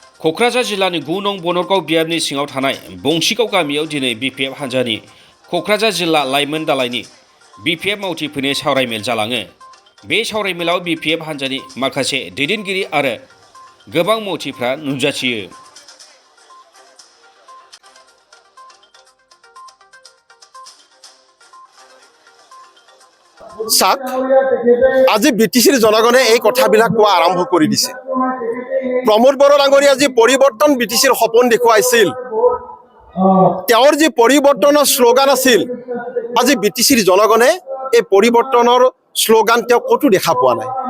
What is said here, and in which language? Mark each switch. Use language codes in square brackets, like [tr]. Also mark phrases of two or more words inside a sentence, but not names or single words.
[brx] क'क्राझार जिल्लानि 9 नं बनरगाव बियाबनि सिङाव थानाय बंसिगाव गामियाव दिनै बिपिएफ हान्जानि क'क्राझार जिल्ला लाइमोन दालायनि बिपिएफ मावथिफोरनि सावरायमेल जालाङो। बे सावरायमेलाव बिपिएफ हान्जानि माखासे दैदेनगिरि आरो गोबां मावथिफ्रा नुजाथियो। [as] চাক আজি বিটিচিৰ জনগণে এই কথাবিলাক কোৱা আৰম্ভ কৰি দিছে। প্ৰমোদ বড়ো ডাঙৰীয়া যি পৰিৱৰ্তন বিটিচিৰ সপোন দেখুৱাইছিল, তেওঁৰ যি পৰিৱৰ্তনৰ শ্লোগান আছিল, আজি বিটিচিৰ জনগণে এই পৰিৱৰ্তনৰ শ্লোগান তেওঁ ক'তো দেখা পোৱা নাই।